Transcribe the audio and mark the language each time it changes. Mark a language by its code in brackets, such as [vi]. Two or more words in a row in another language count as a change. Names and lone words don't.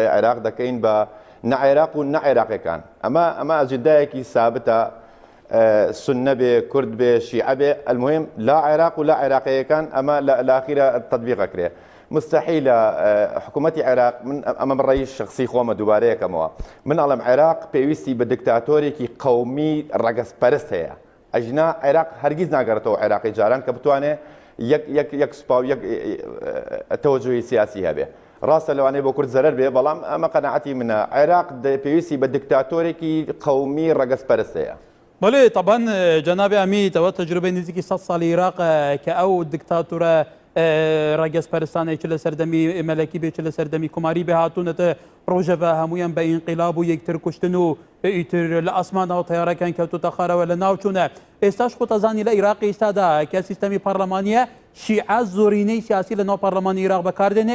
[ckb] عێراق دەکەین بە نە عێراق و نە عێراقیەکان ئەمە ئەجندایەکی سابتە سنە بێ کورد بێ شیعە بێ [ar] المهم لا [ckb] عێراق و لا عێراقیەکان ئەمە لە ئاخیرە تەطبیقەکرێ مستحیلە حکوومەتی عێراق من ئەمە بڕێی شخصی خۆمە دووبارەیەکەمەوە من ئەڵێم عێراق پێویستی بە دیکتاتۆرێکی قەومی ڕەگەزپەرست هەیە ئەژنا عێراق هەرگیز ناگەڕێتەوە عێراقی جاران کە بتوانێت یەک سوپا و یەک تەوەجوهی سیاسی هەبێ. ڕاستە لەوانەیە بۆ کورد زەرەر بێ، بەڵام ئەمە قەناعەتی منە. عێراق پێویستی بە دیکتاتۆرێکی قەومی ڕەگەزپەرستەیە. [fa] بله طبعا جناب امی تو تجربه نزدیکی 100 سال عراق که او [ckb] دیکتاتور ڕگەز پەرستانێکی لە سەردەمی مەلەکی بێ لە سەردەمی کوماری بێ هاتوونەتە ڕۆژەڤە هەمویان بە ئینقیلاب و یەکتر کوشتن و ئیتر لە ئاسمانەوە تەیارەکان کەوتوتە خارەوە لە ناوچوونە. ئێستاش خۆتەزانی لە عێراقی ئێستادا کە سیستەمی پەرلەمانیە شیعە زۆرینەی سیاسی لە ناو پەرلەمانی عێراق بەکاردێنێ.